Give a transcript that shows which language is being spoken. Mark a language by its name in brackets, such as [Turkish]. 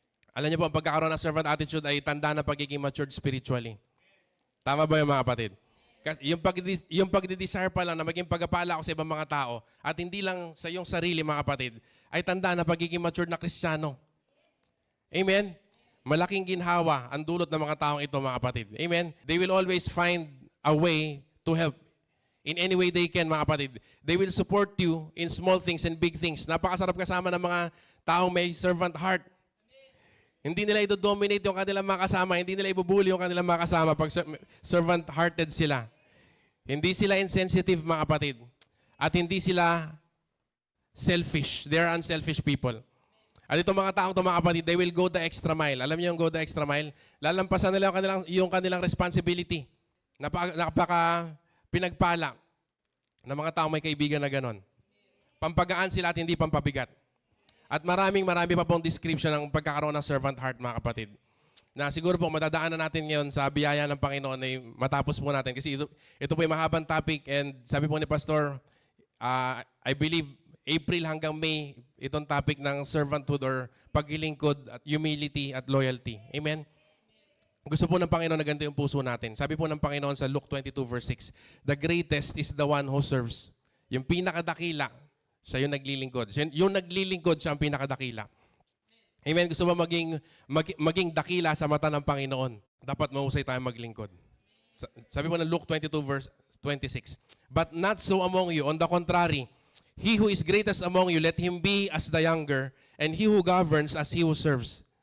[Filipino] Alam niyo po, ang pagkakaroon ng servant attitude ay tanda na pagiging matured spiritually. Tama ba yung mga kapatid? Kasi yung pagdi-desire pa lang na maging pagkapala ako sa ibang mga tao at hindi lang sa iyong sarili mga kapatid, ay tanda na pagiging matured na Kristiyano. Amen? Malaking ginhawa ang dulot ng mga taong ito mga kapatid. Amen? [English] They will always find a way to help. In any way they can, [Filipino] mga kapatid. [English] They will support you in small things and big things. [Filipino] Napakasarap kasama ng mga taong may servant heart. Hindi nila i-dominate yung kanilang mga kasama. Hindi nila ibubuli yung kanilang mga kasama pag servant-hearted sila. Hindi sila insensitive, mga kapatid. At hindi sila selfish. [English] They are unselfish people. [Filipino] At itong mga taong mga kapatid, [English] they will go the extra mile. [Filipino] Alam niyo yung [English] go the extra mile? [Filipino] Lalampasan nila yung kanilang responsibility. Napaka pinagpala ng mga taong may kaibigan na ganon. Pampagaan sila at hindi pampabigat. At marami pa pong description ng pagkakaroon ng servant heart, mga kapatid. Na siguro po madadaanan natin ngayon sa biyaya ng Panginoon ay matapos po natin. Kasi ito po ay mahabang topic and sabi po ni Pastor, [English] I believe [Filipino] April hanggang May, itong topic ng servanthood or paglilingkod at humility at loyalty. Amen? Gusto po ng Panginoon na ganito yung puso natin. Sabi po ng Panginoon sa Luke 22 verse 6, [English] the greatest is the one who serves. [Filipino] Yung pinakadakila, siya yung naglilingkod. Yung naglilingkod, siya ang pinakadakila. Amen? Gusto ba maging dakila sa mata ng Panginoon? Dapat mahusay tayo maglingkod. Sabi po ng [English] Luke 22 verse 26, but not so among you. On the contrary, he who is greatest among you, let him be as the younger, and he who governs as he who serves.